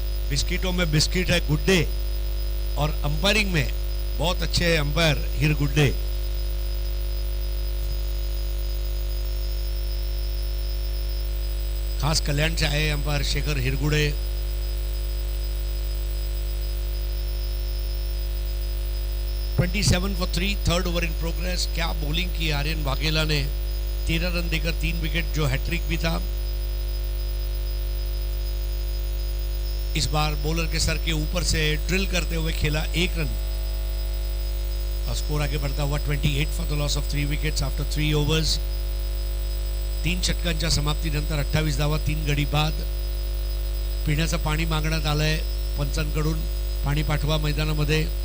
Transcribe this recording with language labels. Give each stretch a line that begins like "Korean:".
Hindi: बिस्किटों में बिस्किट है गुड्डे और अंपायरिंग में बहुत अच्छे अंपायर हिरगुड्डे। खास कल्याण से आए umpire Shekhar हिरगुड़े।
English: (27 for 3, third over in progress.
Hindi: क्या बॉलिंग की आर्यन वाघेला ने, 13 रन देकर 3 विकेट, जो हैट्रिक भी था। इस बार बॉलर के सर के ऊपर से ड्रिल करते हुए खेला 1 रन और स्कोर आगे बढ़ता हुआ
English: 28 for the loss of 3 wickets after 3 overs.
Marathi: 3 षटकांच्या समाप्तीनंतर 28 धावा 3 गडी बाद। पिण्याचं पाणी मागण्यात आलंय पंचांकडून, पाणी पाठवा मैदानामध्ये।